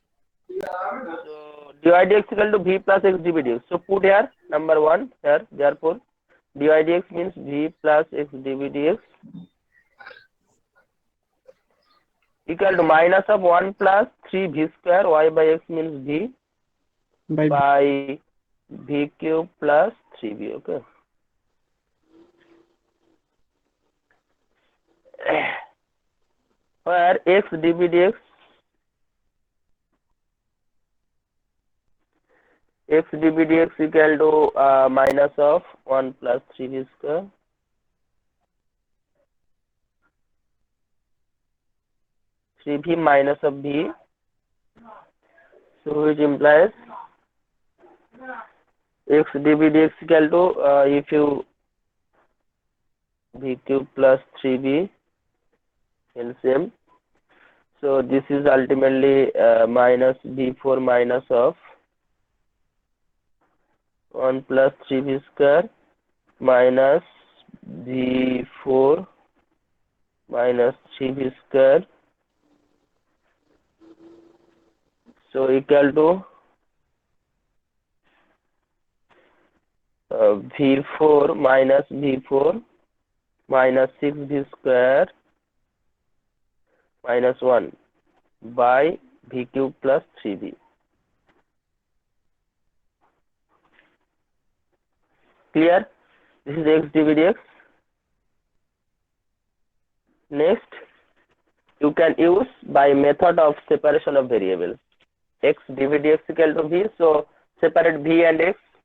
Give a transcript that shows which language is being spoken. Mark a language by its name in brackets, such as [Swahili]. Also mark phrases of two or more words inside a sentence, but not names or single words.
[English] So dy dx equal to v plus x dv dx. So put here number 1 here. Therefore, dy dx means v plus x dv dx equal to minus of 1 plus 3 v square. Y by x means v by v cube plus 3v. Okay. Where x dv dx, x dv dx equal to minus of 1 plus 3v square 3v minus of v, so which implies x dv dx equal to if you v cube plus 3v LCM, so this is ultimately minus v4 minus of 1 plus 3v square minus v4 minus 3v square, so equal to v4 minus v4 minus 6v square minus 1 by v cube plus 3v. Clear? This is x dv dx. Next, you can use by method of separation of variables. X dv dx equal to v, so separate v and x.